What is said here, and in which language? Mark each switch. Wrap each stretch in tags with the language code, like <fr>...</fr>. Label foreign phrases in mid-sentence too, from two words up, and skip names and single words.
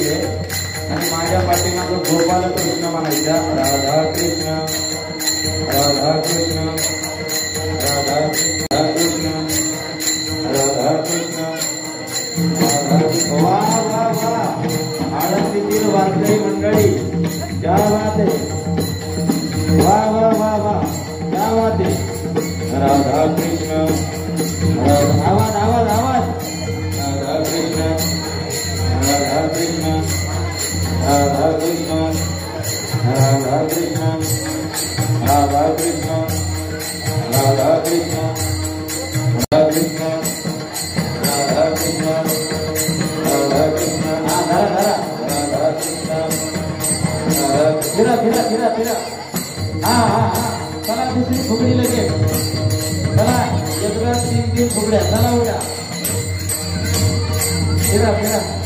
<mr>आहे आणि माझ्या पाठीमागं गोपाल कृष्ण म्हणायचा राधा कृष्ण राधा कृष्ण राधा कृष्ण राधा कृष्ण राधा कृष्ण वा वा वा आळंदीतील वारकरी मंडळी</mr> <hi>क्या बात</hi> <mr>आहे वा वा वा वा</mr> <hi>क्या बात</hi> <mr>आहे राधा कृष्ण आवाज आवाज आवाज राधा कृष्ण राधा कृष्ण राधा कृष्ण राधा कृष्ण राधा कृष्ण राधा कृष्ण राधा कृष्ण राधा कृष्ण राधा कृष्ण राधा राधा कृष्ण फिरा फिरा फिरा फिरा हा हा हा चला दुसरी फुगडी लगेच चला एकदा तीन फुगड्या चला उद्या फिरा फिरा</mr>